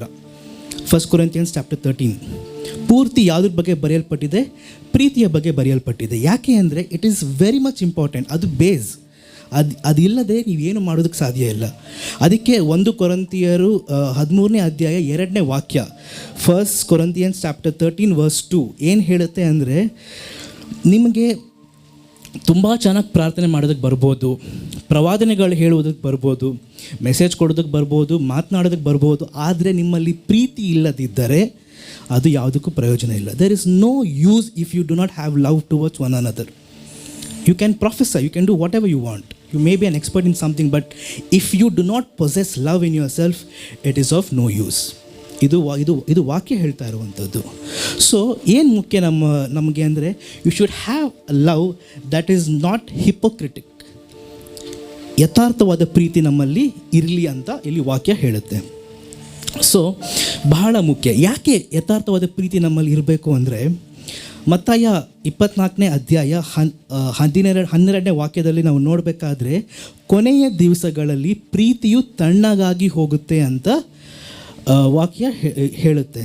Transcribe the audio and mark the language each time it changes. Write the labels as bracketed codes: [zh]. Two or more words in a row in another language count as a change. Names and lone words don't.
[kn] 1 Corinthians chapter 13 ಪೂರ್ತಿ ಯಾವುದ್ರ ಬಗ್ಗೆ ಬರೆಯಲ್ಪಟ್ಟಿದೆ? ಪ್ರೀತಿಯ ಬಗ್ಗೆ ಬರೆಯಲ್ಪಟ್ಟಿದೆ. ಯಾಕೆ ಅಂದರೆ [en] it is very much important. [kn] ಅದು ಬೇಸ್. ಅದಿಲ್ಲದೆ ನೀವೇನು ಮಾಡೋದಕ್ಕೆ ಸಾಧ್ಯ ಇಲ್ಲ. ಅದಕ್ಕೆ 1 ಕೊರಿಂಥಿಯರು 13ನೇ ಅಧ್ಯಾಯ 2ನೇ ವಾಕ್ಯ, 1 Corinthians chapter 13 verse 2 ಏನು ಹೇಳುತ್ತೆ ಅಂದರೆ, ನಿಮಗೆ ತುಂಬ ಚೆನ್ನಾಗಿ ಪ್ರಾರ್ಥನೆ ಮಾಡೋದಕ್ಕೆ ಬರ್ಬೋದು, ಪ್ರವಾದನೆಗಳು ಹೇಳುವುದಕ್ಕೆ ಬರ್ಬೋದು, ಮೆಸೇಜ್ ಕೊಡೋದಕ್ಕೆ ಬರ್ಬೋದು, ಮಾತನಾಡೋದಕ್ಕೆ ಬರ್ಬೋದು. ಆದರೆ ನಿಮ್ಮಲ್ಲಿ ಪ್ರೀತಿ ಇಲ್ಲದಿದ್ದರೆ ಅದು ಯಾವುದಕ್ಕೂ ಪ್ರಯೋಜನ ಇಲ್ಲ. [en] There is no use if you do not have love towards one another. You can prophesy, you can do whatever you want. You may be an expert in something, but if you do not possess love in yourself, it is of no use. [kn] ಇದು ವಾಕ್ಯ ಹೇಳ್ತಾ ಇರುವಂಥದ್ದು. ಸೊ ಏನು ಮುಖ್ಯ ನಮಗೆ ಅಂದರೆ, [en] You should have love that is not hypocritic. [kn] ಯಥಾರ್ಥವಾದ ಪ್ರೀತಿ ನಮ್ಮಲ್ಲಿ ಇರಲಿ ಅಂತ ಇಲ್ಲಿ ವಾಕ್ಯ ಹೇಳುತ್ತೆ. ಸೊ ಬಹಳ ಮುಖ್ಯ. ಯಾಕೆ ಯಥಾರ್ಥವಾದ ಪ್ರೀತಿ ನಮ್ಮಲ್ಲಿ ಇರಬೇಕು ಅಂದರೆ, ಮತ್ತಾಯ 24ನೇ ಅಧ್ಯಾಯ 12ನೇ ವಾಕ್ಯದಲ್ಲಿ ನಾವು ನೋಡಬೇಕಾದ್ರೆ, ಕೊನೆಯ ದಿವಸಗಳಲ್ಲಿ ಪ್ರೀತಿಯು ತಣ್ಣಗಾಗಿ ಹೋಗುತ್ತೆ ಅಂತ ವಾಕ್ಯ ಹೇಳುತ್ತೆ.